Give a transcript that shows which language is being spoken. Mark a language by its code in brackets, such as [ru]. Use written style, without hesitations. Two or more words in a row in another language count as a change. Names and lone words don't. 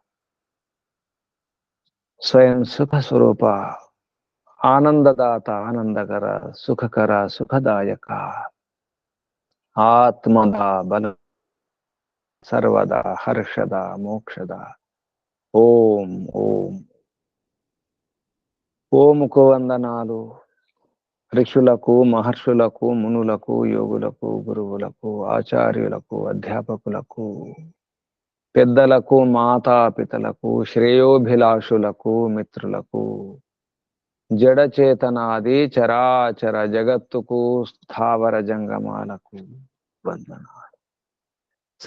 [sa] स्वयं सुख स्वरूप आनंददाता आनंदकर सुखकर सुखदायक आत्मदा बल सर्वदा हर्षदा मोक्षदा ओम ओम [te] ఓముకు వందనాలు ఋషులకు మహర్షులకు మునులకు యోగులకు గురువులకు ఆచార్యులకు అధ్యాపకులకు పెద్దలకు మాతాపితలకు శ్రేయోభిలాషులకు మిత్రులకు జడచేతనాది చరాచర జగత్తుకు స్థావర జంగమాలకు వందనాలు.